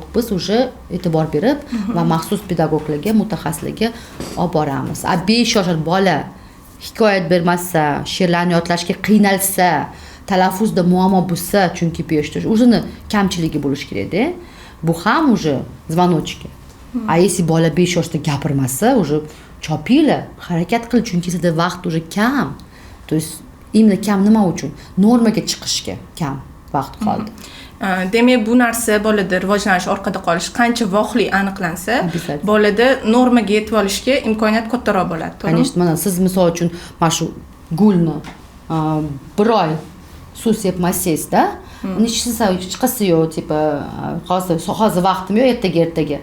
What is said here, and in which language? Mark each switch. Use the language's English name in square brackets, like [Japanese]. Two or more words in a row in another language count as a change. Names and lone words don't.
[Uzbek] Biz уже e'tibor berib va maxsus pedagoglarga, mutaxassislarga olib boramiz. 5 yoshli bola hikoyat bermasa, she'rlarni yodlashga qiynalsa, talaffuzda muammo bo'lsa, chunki 5 yosh o'zini kamchiligi bo'lishi kerak-da. Bu ham [Russian] уже звоночки. A если [Uzbek] bola 5 yoshda gapirmasa, уже chopinglar, harakat qil, chunki sizda vaqt уже kam. [Russian] То есть [Uzbek] imla kam nima uchun? Normaga chiqishga kam vaqt qoldi. Demak, bu narsa bolada rivojlanish, orqada qolish qancha voqli aniqlansa, bolada normaga yetib olishga imkoniyat kattaroq bo'ladi. To'g'rimi? Конечно, mana siz misol uchun mana shu gulni bir oy suv sepmasangiz-da, chiqasi yo'q, tipa hozir vaqtim yo'q, ertaga.